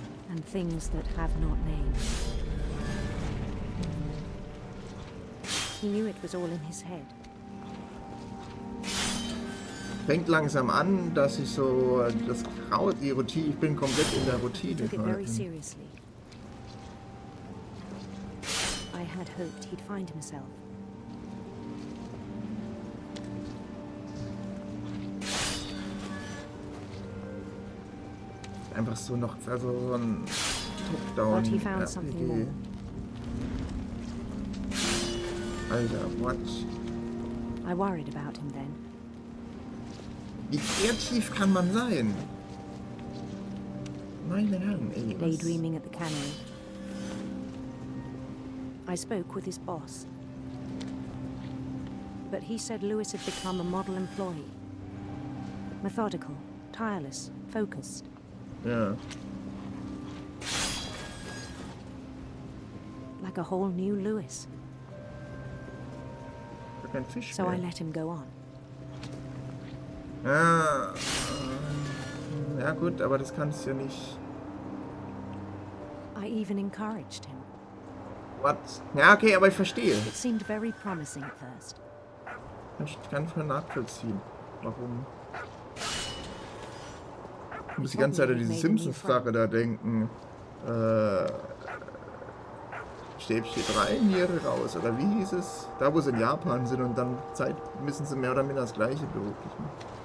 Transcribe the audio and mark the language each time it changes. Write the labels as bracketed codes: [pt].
[en] And things that have not names. He knew it was all in his head. [de] Fängt langsam an, dass ich so das Kraut, die Routine, ich bin komplett in der Routine. [en] Took it very seriously. I had hoped he'd find himself. [de] Einfach so noch, also so ein Top-Down. [en] But he found something more. [de] Alter, [en] what? I worried about him then. [de] Wie kreativ kann man sein? Meine Herren, ey. [en] Daydreaming at the cannery. I spoke with his boss. But he said Lewis had become a model employee. Methodical, tireless, focused. [de] Ja. [en] Like a whole new Lewis. [de] Kein Fisch [en] So I [de] mehr. [en] let him go on. [de] Ja, ja gut, aber das kannst du ja nicht... [en] I even encouraged him. What? [de] Ja, okay, aber ich verstehe. [en] It seemed very promising at first. [de] Ich kann voll nachvollziehen. Warum? Ich muss die ganze Zeit an diese Simpsons-Sache da denken. Stäbchen rein, hier raus. Oder wie hieß es? Da, wo sie in Japan sind und dann Zeit müssen sie mehr oder minder das Gleiche beruflich machen.